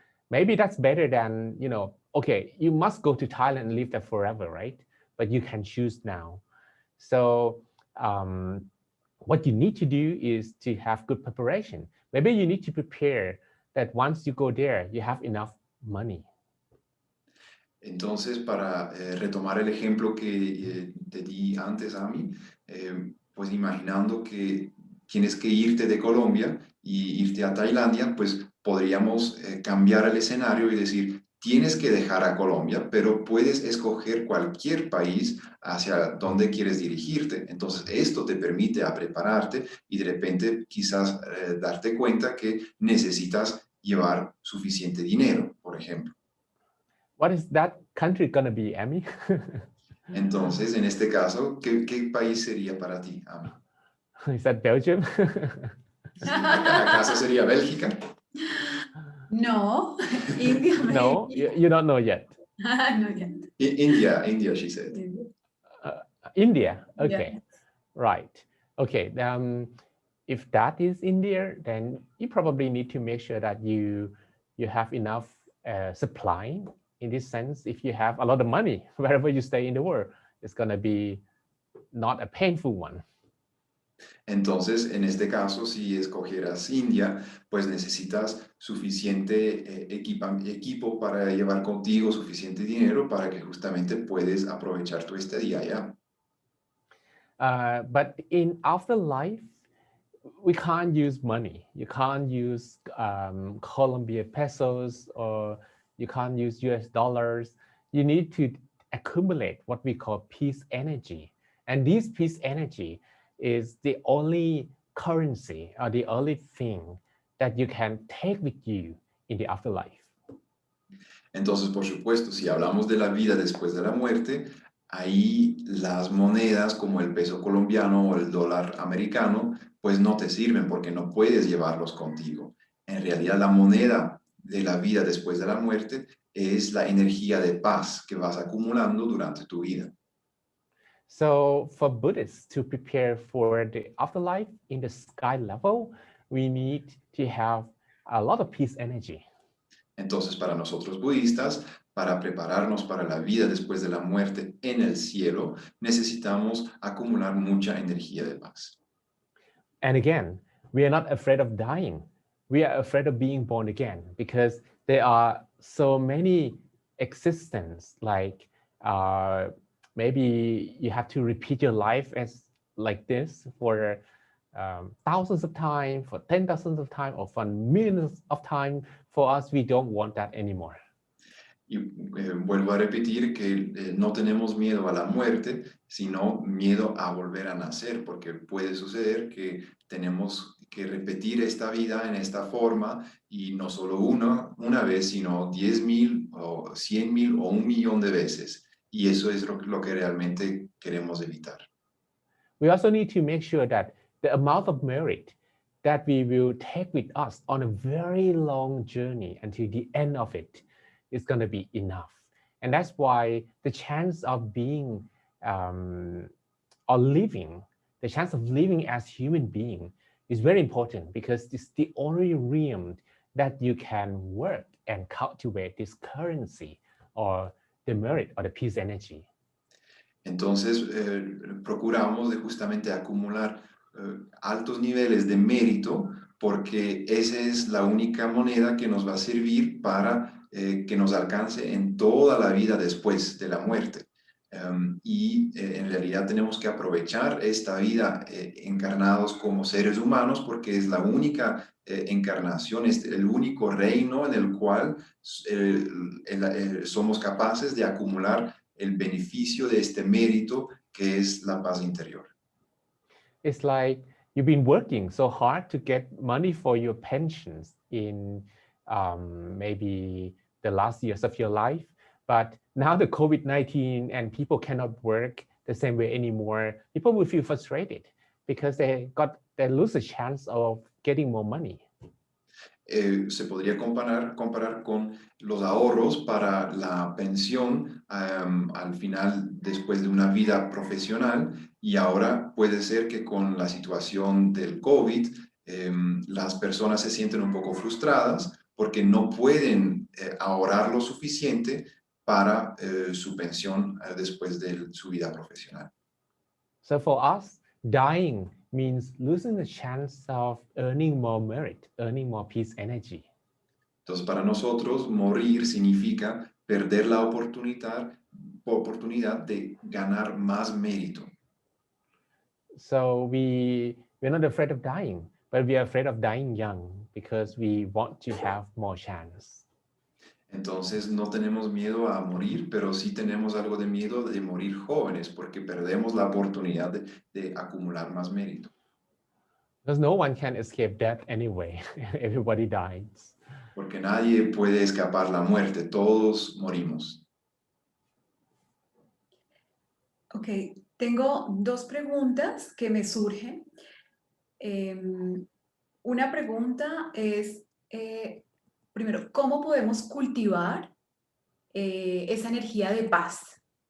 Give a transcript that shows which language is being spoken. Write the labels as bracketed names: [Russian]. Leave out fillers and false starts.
[English] Maybe that's better than, you know, okay, you must go to Thailand and live there forever, right? But you can choose now. So what you need to do is to have good preparation. Maybe you need to prepare that once you go there, you have enough money. [Spanish] Entonces, para retomar el ejemplo que te di antes, Ammy, pues imaginando que tienes que irte de Colombia y irte a Tailandia, pues podríamos cambiar el escenario y decir, tienes que dejar a Colombia, pero puedes escoger cualquier país hacia donde quieres dirigirte. Entonces, esto te permite a prepararte y de repente quizás darte cuenta que necesitas llevar suficiente dinero, por ejemplo. [English] What is that country gonna be, Emmy? [Spanish] Entonces, en este caso, ¿qué país sería para ti, Ammy? [English] Is that Belgium? [Spanish] ¿Acaso sería Bélgica? [English] No, India. No, you don't know yet. No yet. India, she said. India, okay, Yeah. right. Okay, if that is India, then you probably need to make sure that you have enough supply. In this sense, if you have a lot of money, wherever you stay in the world, it's gonna be not a painful one. [Spanish] Entonces, en este caso, si escogieras India, pues necesitas suficiente equipo para llevar contigo, suficiente dinero para que justamente puedes aprovechar tu estadía allá. [English] But in afterlife, we can't use money. You can't use Colombia pesos, or you can't use US dollars. You need to accumulate what we call peace energy. And this peace energy is the only currency or the only thing that you can take with you in the afterlife. [Spanish] Entonces, por supuesto, si hablamos de la vida después de la muerte, ahí las monedas como el peso colombiano o el dólar americano, pues no te sirven porque no puedes llevarlos contigo. En realidad, la moneda de la vida después de la muerte es la energía de paz que vas acumulando durante tu vida. [English] So for Buddhists to prepare for the afterlife in the sky level, we need to have a lot of peace energy. [Spanish] Entonces, para nosotros budistas, para prepararnos para la vida después de la muerte en el cielo, necesitamos acumular mucha energía de paz. [English] And again, we are not afraid of dying. We are afraid of being born again because there are so many existences, like maybe you have to repeat your life as like this for thousands of times, for 10,000s of times, or for millions of times. For us, we don't want that anymore. [Spanish] Y vuelvo a repetir que no tenemos miedo a la muerte, sino miedo a volver a nacer, porque puede suceder que tenemos que repetir esta vida en esta forma, y no solo una vez, sino 10,000 o 100,000 o 1,000,000 de veces. Y eso es lo que realmente queremos evitar. [English] We also need to make sure that the amount of merit that we will take with us on a very long journey until the end of it is going to be enough. And that's why the chance of being or living, the chance of living as human being is very important, because it's the only realm that you can work and cultivate this currency or the merit or the peace energy. [Spanish] Entonces, procuramos de justamente acumular altos niveles de mérito, porque esa es la única moneda que nos va a servir para que nos alcance en toda la vida después de la muerte. En realidad tenemos que aprovechar esta vida encarnados como seres humanos, porque es la única encarnación, es el único reino en el cual somos capaces de acumular el beneficio de este mérito que es la paz interior. [English] It's like you've been working so hard to get money for your pensions in maybe the last years of your life, but now the COVID-19 and people cannot work the same way anymore. People will feel frustrated because they lose a chance of getting more money. [Spanish] Se podría comparar con los ahorros para la pensión al final, después de una vida profesional, y ahora puede ser que con la situación del COVID las personas se sienten un poco frustradas porque no pueden ahorrar lo suficiente para su pensión después de su vida profesional. [English] So for us, dying means losing the chance of earning more merit, earning more peace energy. [Spanish] Entonces, para nosotros, morir significa perder la oportunidad de ganar más mérito. [English] So we're not afraid of dying, but we are afraid of dying young because we want to have more chance. [Spanish] Entonces, no tenemos miedo a morir, pero sí tenemos algo de miedo de morir jóvenes, porque perdemos la oportunidad de acumular más mérito. [English] Because no one can escape death anyway. Everybody dies. [Spanish] Porque nadie puede escapar la muerte, todos morimos. Ok, tengo dos preguntas que me surgen. Una pregunta es, primero, ¿cómo podemos cultivar esa energía de paz?